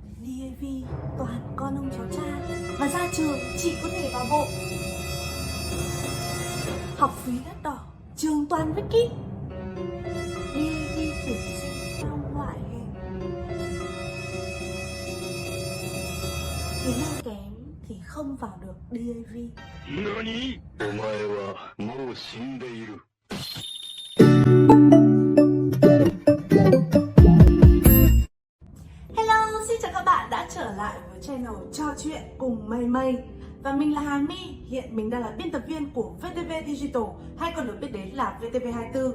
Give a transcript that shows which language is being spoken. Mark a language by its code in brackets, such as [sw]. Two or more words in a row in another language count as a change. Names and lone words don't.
[vi] DAV toàn con ông cháu cha và ra trường chỉ có thể vào bộ. Học phí đắt đỏ, trường toàn với kíp. DAV tuyển sinh theo loại hình. Tiếng Anh kém thì không vào được DAV. [ja] 何？お前はもう死んでいる。 [vi] Hello, xin chào các bạn đã trở lại với channel trò chuyện cùng Mây Mây. Và mình là Hà My, hiện mình đang là biên tập viên của VTV Digital, hay còn được biết đến là VTV24.